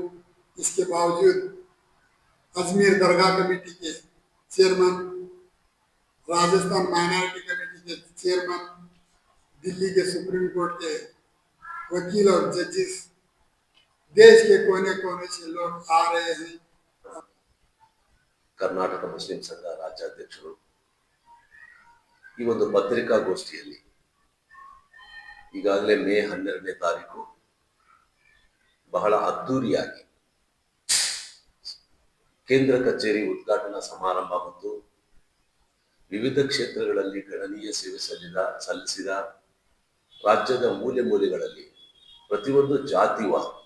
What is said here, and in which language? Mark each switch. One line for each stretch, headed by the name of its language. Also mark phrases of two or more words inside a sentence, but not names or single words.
Hindi: इसके बावजूद अजमेर दरगाह कमेटी के चेयरमैन, राजस्थान माइनॉरिटी कमेटी के चेयरमैन, दिल्ली के सुप्रीम कोर्ट के वकील और जजेस, देश के कोने कोने से लोग आ रहे हैं।
Kannada: ಕರ್ನಾಟಕ ಮುಸ್ಲಿಂ ಸಂಘ ರಾಜ್ಯಾಧ್ಯಕ್ಷರು ಈ ಒಂದು ಪತ್ರಿಕಾಗೋಷ್ಠಿಯಲ್ಲಿ ಈಗಾಗಲೇ ಮೇ 12ನೇ ತಾರೀಕು ಬಹಳ ಅದ್ದೂರಿಯಾಗಿ ಕೇಂದ್ರ ಕಚೇರಿ ಉದ್ಘಾಟನಾ ಸಮಾರಂಭ ಮತ್ತು ವಿವಿಧ ಕ್ಷೇತ್ರಗಳಲ್ಲಿ ಗಣನೀಯ ಸೇವೆ ಸಲ್ಲಿಸಿದ ರಾಜ್ಯದ ಮೂಲೆ ಮೂಲೆಗಳಲ್ಲಿ ಪ್ರತಿಯೊಂದು ಜಾತಿವಾರ